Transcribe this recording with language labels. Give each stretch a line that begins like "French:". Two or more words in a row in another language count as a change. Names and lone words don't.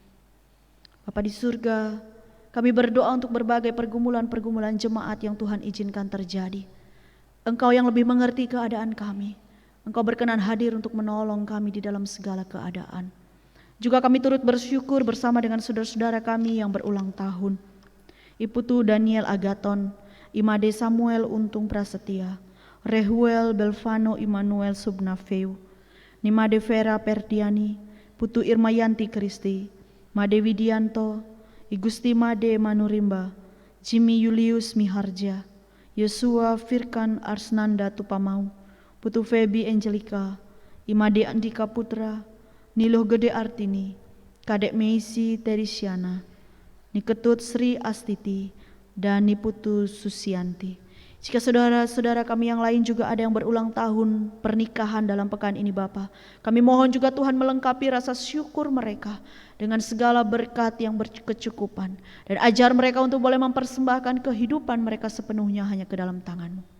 Indonesian: Bapa di surga, kami berdoa untuk berbagai pergumulan-pergumulan jemaat yang Tuhan izinkan terjadi. Engkau yang lebih mengerti keadaan kami. Engkau berkenan hadir untuk menolong kami di dalam segala keadaan. Juga kami turut bersyukur bersama dengan saudara-saudara kami yang berulang tahun. Iputu Daniel Agaton, Imade Samuel Untung Prasetya, Rehuel Belvano Immanuel Subnafeu, Nimade Vera Perdiani, Putu Irmayanti Kristi, Made Widianto, Igusti Made Manurimba, Jimmy Julius Miharja, Yosua Firkan Arsnanda Tupamau, Putu Febi Angelica, Imade Andika Putra, Niluh Gede Artini, Kadek Meisi Terisiana, Niketut Sri Astiti, dan Niputu Susianti. Jika saudara-saudara kami yang lain juga ada yang berulang tahun pernikahan dalam pekan ini Bapa, kami mohon juga Tuhan melengkapi rasa syukur mereka dengan segala berkat yang berkecukupan, dan ajar mereka untuk boleh mempersembahkan kehidupan mereka sepenuhnya hanya ke dalam tangan-Mu.